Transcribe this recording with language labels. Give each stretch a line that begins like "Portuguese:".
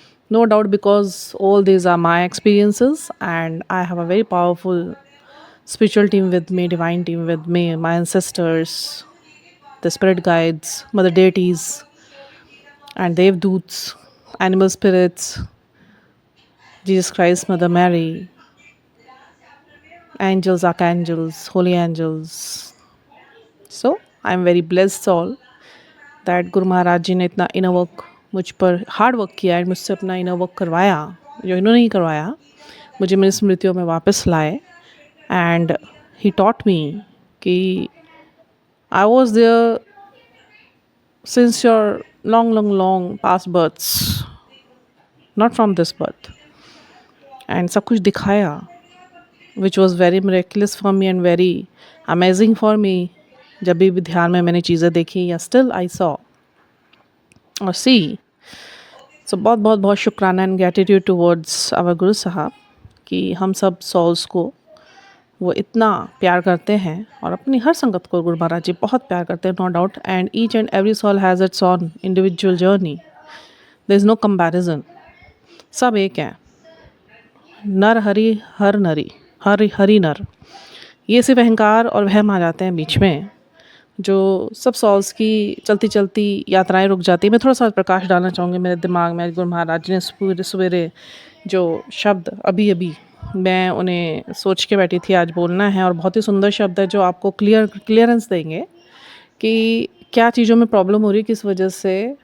English: No doubt, because all these are my experiences, and I have a very powerful spiritual team with me, divine team with me, my ancestors, the spirit guides, mother deities, and devdoots, animal spirits, Jesus Christ, Mother Mary, angels, archangels, holy angels. So I am very blessed all that
Hindi: Guru Maharaj जी ने इतना inner work मुझ पर hard work किया है, मुझसे अपना inner work करवाया, जो इन्होंने नहीं करवाया, मुझे मेरी स्मृतियों में वापस लाए.
English: and he taught me कि I was there since your long past births, not from this birth, and
Hindi: सब कुछ दिखाया,
English: which was very miraculous for me and very amazing for me.
Hindi: जब भी ध्यान में मैंने चीज़ें देखी या
English: still I saw
Hindi: और see. So बहुत शुक्राना
English: and gratitude towards our
Hindi: गुरु साहब कि हम सब souls को वो इतना प्यार करते हैं, और अपनी हर संगत को गुरु महाराज जी बहुत प्यार करते हैं,
English: No doubt. And each and every soul has its own individual journey. There is no comparison.
Hindi: सब एक हैं, नर हरि हर नरी, हरि नर. ये सिर्फ अहंकार और वहम आ जाते हैं बीच में, जो सब सॉल्स की चलती चलती यात्राएं रुक जाती है. मैं थोड़ा सा प्रकाश डालना चाहूँगी मेरे दिमाग में. गुरु महाराज ने सवेरे जो शब्द अभी मैं उन्हें सोच के बैठी थी आज बोलना है, और बहुत ही सुंदर शब्द है जो आपको क्लियरेंस देंगे कि क्या चीज़ों में प्रॉब्लम हो रही है, किस वजह से.